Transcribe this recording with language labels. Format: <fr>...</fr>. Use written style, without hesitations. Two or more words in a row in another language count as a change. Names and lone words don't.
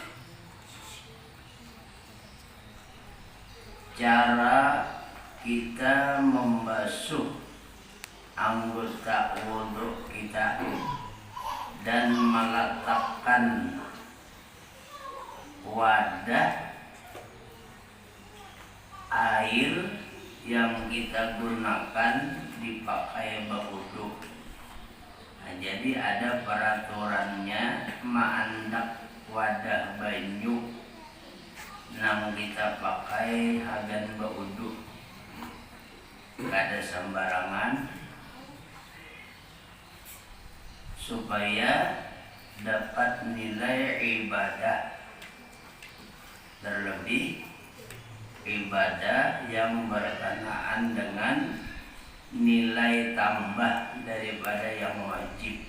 <id>Cara kita membasuh anggota wudu kita dan meletakkan wadah air yang kita gunakan dipakai berwudu. Nah, jadi ada peraturannya,</id> <bjn>maandak wadah banyu nang kita pakai hagan berwudu, kada sembarangan,</bjn> <id>supaya dapat nilai ibadah, terlebih ibadah yang berkenaan dengan nilai tambah daripada yang wajib.</id>